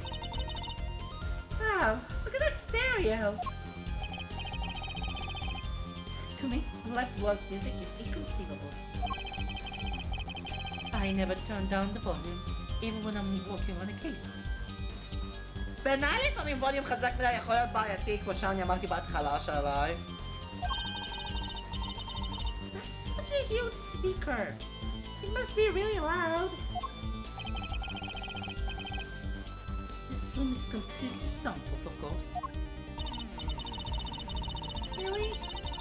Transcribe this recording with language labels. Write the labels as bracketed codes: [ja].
[en] Wow, look at that stereo! To me, live music is inconceivable. I never turn down the volume, even when I'm working on a case. [he] בעיניי לפעמים ווליום חזק מדי יכול להיות בעייתי, כמו שאני אמרתי בהתחלה של הלייב. [en] That's such a huge speaker. It must be really loud. This room is completely soundproof, of course. Really?